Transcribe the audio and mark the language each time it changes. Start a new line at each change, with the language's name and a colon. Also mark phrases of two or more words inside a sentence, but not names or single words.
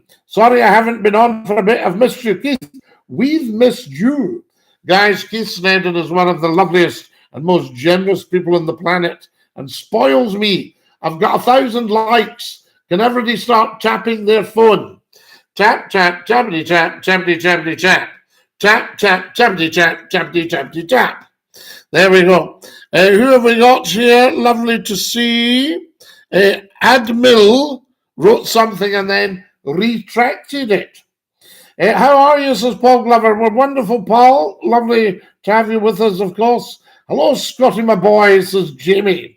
English: Sorry I haven't been on for a bit. I've missed you, Keith. We've missed you. Guys, Keith Snedden is one of the loveliest and most generous people on the planet and spoils me. I've got 1,000 likes. Can everybody start tapping their phone? Tap, tap, tappity, tap, tappity, tappity, tap. Tap, tap, tappity, tap, tappity, tappity, tap. There we go. Who have we got here? Lovely to see. Admil wrote something and then retracted it. How are you, says Paul Glover? We're wonderful, Paul. Lovely to have you with us, of course. Hello, Scotty, my boy, says Jamie.